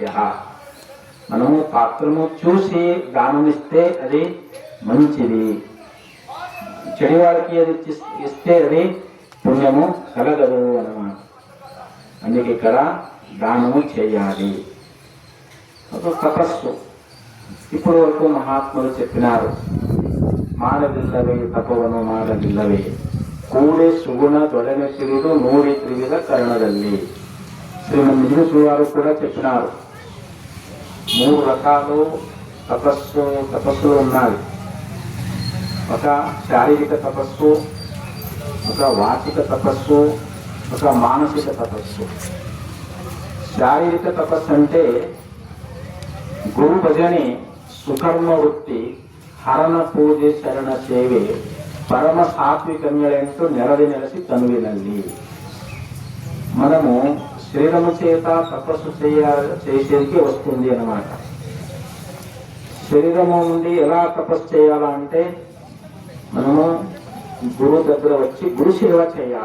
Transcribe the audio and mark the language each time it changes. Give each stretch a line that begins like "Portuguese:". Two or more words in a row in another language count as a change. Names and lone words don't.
Telugu: మనము పాత్రము చూసి దానం ఇస్తే అది మంచిది, చెడు వాళ్ళకి అది ఇస్తే అది పుణ్యము కలగదు అన్నమాట. అందుకే ఇక్కడ దానము చేయాలి. తపస్సు ఇప్పుడు వరకు మహాత్ములు చెప్పినారు,
Kannada: ಮಾಡಲಿಲ್ಲವೇ ತಪವನ್ನು ಮಾಡಲಿಲ್ಲವೇ, ಕೂಡೆ ಸುಗುಣ ತೊಡನೆ ತಿಳಿದು ನೋಡಿ ತ್ರಿವಿಧ ಕರ್ಣದಲ್ಲಿ.
Telugu: శ్రీమంతుడు వారు కూడా చెప్పినారు, 3 రకాలు తపస్సులు ఉన్నాయి. ఒక శారీరక తపస్సు, ఒక వాచిక తపస్సు, ఒక మానసిక తపస్సు. శారీరక తపస్సు అంటే గురు భజನೆ,
Kannada: ಸುಕರ್ಮ ವೃತ್ತಿ, ಹರನ ಪೂಜೆ, ಶರಣ ಸೇವೆ,
Telugu: పరమ సాత్వికన్యులంటూ నెలసి తనువినండి. మనము శరీరము చేత తపస్సు చేసేందుకు వస్తుంది అన్నమాట. శరీరము నుండి ఎలా తపస్సు చేయాలంటే మనము గురువు దగ్గర వచ్చి గురు సేవ చేయాల.